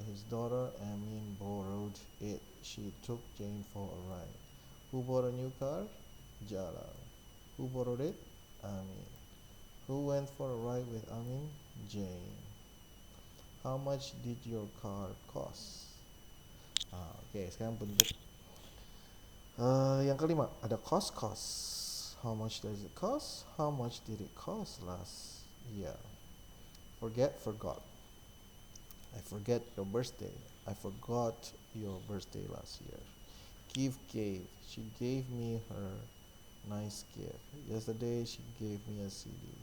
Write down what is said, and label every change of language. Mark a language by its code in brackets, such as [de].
[en] His daughter Amin borrowed it. She took Jane for a ride. Who bought a new car? Jalal. Who borrowed it? Amin. Who went for a ride with Amin? Jane. How much did your car cost? [id] Oke, sekarang bentuk yang kelima ada cost. [en] How much does it cost? How much did it cost last year? Forgot. I forget your birthday. I forgot your birthday last year. Gave. She gave me her nice gift. Yesterday she gave me a CD.